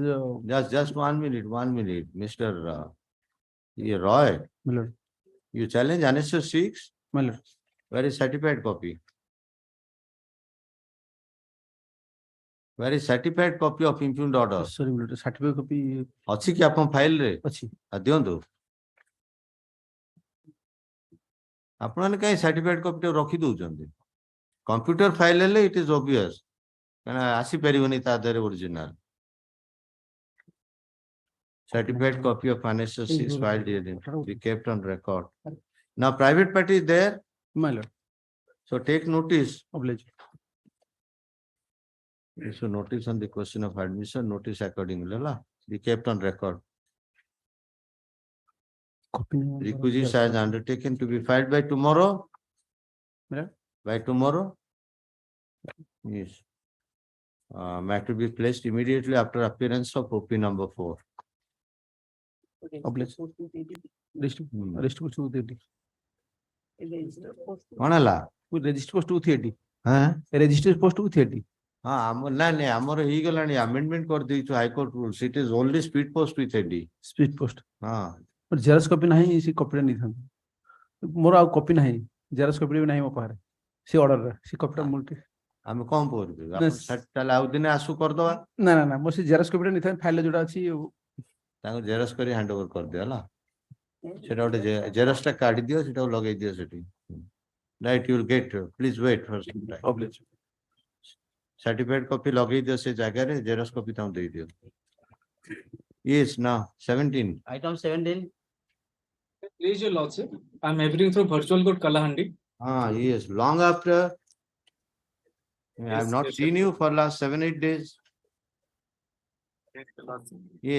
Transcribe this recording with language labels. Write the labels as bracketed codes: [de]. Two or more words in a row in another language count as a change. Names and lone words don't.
[en] Just 1 minute, Mr. Roy, my lord, you challenge annexure 6, my lord, where is certified copy? Where is certified copy of impugned order? sorry, my lord, certificate copy [or] ଅଛି କି ଆପଣ ଫାଇଲ ରେ? ଅଛି। ଦିଅନ୍ତୁ। ଆପଣମାନେ କାହିଁ ସାର୍ଟିଫାଇଡ କପି ଟା ରଖି ଦଉଛନ୍ତି? କମ୍ପ୍ୟୁଟର ଫାଇଲ ହେଲେ [en] it is obvious [or] କାରଣ ଆସିପାରିବନି ତା ଦେହରେ original. [en] Certified copy of annexure 6 filed herein be kept on record. Now private party is there. My lord, So take notice. oblige. So notice on the question of admission, notice accordingly. Be kept on record. Copy. Requisites as undertaken to be filed by tomorrow. Yeah. By tomorrow. Yes. Matter be placed immediately after appearance of OP number 4. Oblige. Register post 230. [or] କଣ ହେଲା? [en] Register post 230. [or] ହଁ [en] Register post 230. [or] ଆମର ନାଇଁ ଆମର ହେଇଗଲାଣି amendment କରିଦେଇଛୁ [en] High Court rules. It is only speed post with AD. Speed post. [or] ହଁ [en] But Xerox copy [or] ନାହିଁ ସେ କପିଟା ନେଇଥାନ୍ତି। ମୋର ଆଉ କପି ନାହିଁ [en] Xerox copy [or] ବି ନାହିଁ ମୋ ପାଖରେ ସେ ଅର୍ଡରରେ ସେ କପିଟା ମୁଁ ଆମେ କଣ କରିବୁ? ତାହେଲେ ଆଉ ଦିନେ ଆସୁ କରିଦବା। ନା ନା ନା ମୁଁ ସେ Xerox କପିଟା ନେଇଥାନ୍ତି ଫାଇଲରେ ଯୋଉଟା ଅଛି ତାଙ୍କୁ ଜେରକ୍ସ କରି [en] hand over [or] କରିଦିଅ ହେଲା। ସେଟା ଗୋଟେ ଜେରକ୍ସ ଟା କାଢି ଦିଅ ସେଟାକୁ ଲଗେଇ ଦିଅ ସେଠି। [en] Right, you will get. Please wait for some time. Oblige. Certified copy [or] ଲଗେଇ ଦିଅ ସେ ଜାଗାରେ ଜେରକ୍ସ କପି ତାଙ୍କୁ ଦେଇ ଦିଅ। [en] Yes, now 17. Item 17. Please, your lordship, I am appearing through virtual court Kalahandi. Yes, long after. I have Yes, not yes, seen you for last 7-8 days. Yes,